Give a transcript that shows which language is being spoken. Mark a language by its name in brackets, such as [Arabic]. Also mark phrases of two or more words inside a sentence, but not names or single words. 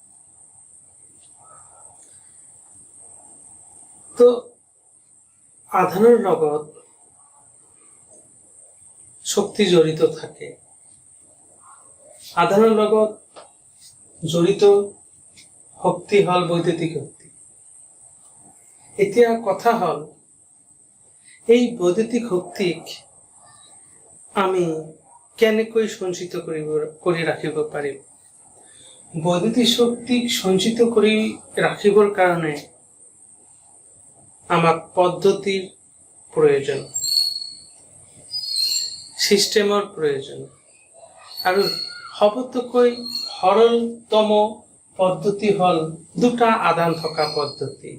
[Assamese] তো আধানৰ লগত শক্তি জড়িত থাকে। আধানৰ লগত জড়িত শক্তি হ'ল বৈদ্যুতিক শক্তি। এতিয়া কথা হল এই বৈদ্যুতিক শক্তিক আমি কেনেকৈ সঞ্চিত কৰি ৰাখিব পাৰিম। বৈদ্যুতিক শক্তিক সঞ্চিত কৰি ৰাখিবৰ কাৰণে আমাক পদ্ধতিৰ প্ৰয়োজন, সিস্টেমৰ প্ৰয়োজন আৰু সবতকৈ সৰলতম পদ্ধতি হল দুটা আধান থকা পদ্ধতি।